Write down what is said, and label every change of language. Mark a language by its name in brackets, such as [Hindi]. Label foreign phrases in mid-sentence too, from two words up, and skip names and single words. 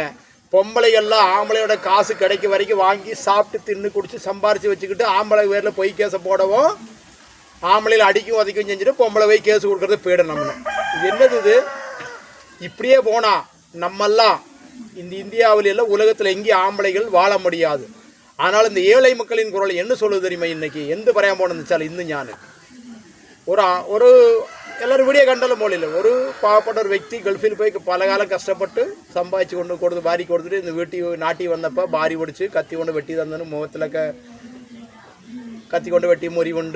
[Tamil] பொம்பளைகள்லாம் ஆம்பளையோட காசு கிடைக்க வரைக்கும் வாங்கி சாப்பிட்டு தின்னு குடிச்சு சம்பாரித்து வச்சுக்கிட்டு ஆம்பளை பேரில் பொய் கேஸை போடவும், ஆம்பளையில் அடிக்கும் உதைக்கும் செஞ்சுட்டு பொம்பளை போய் கேஸு கொடுக்குறது போயிடும். நம்ம இது என்னது இது? இப்படியே போனால் நம்மெல்லாம் இந்த இந்தியாவில் எல்லாம் உலகத்தில் எங்கேயும் ஆம்பளைகள் வாழ முடியாது. ஆனால் இந்த ஏழை மக்களின் குரல் என்ன சொல்லுது தெரியுமா? [Malayalam] இன்றைக்கி എന്ത് പറയാൻ പോകണമെന്ന് വെച്ചാൽ, ഇന്ന് ഞാൻ ഒരു എല്ലാവരും വീഡിയോ കണ്ടാലും പോലില്ല, ഒരു പാവപ്പെട്ട ഒരു വ്യക്തി ഗൾഫിൽ പോയി പല കാലം കഷ്ടപ്പെട്ട് സമ്പാദിച്ചു കൊടുത്ത് ഭാര്യയ്ക്ക് കൊടുത്തിട്ട് ഇന്ന് നാട്ടിൽ വന്നപ്പോൾ ഭാര്യ പിടിച്ച് കത്തി കൊണ്ട് വെട്ടി തന്നതിന് മുഖത്തിലൊക്കെ കത്തി കൊണ്ട് വെട്ടി മുറിവുണ്ട്.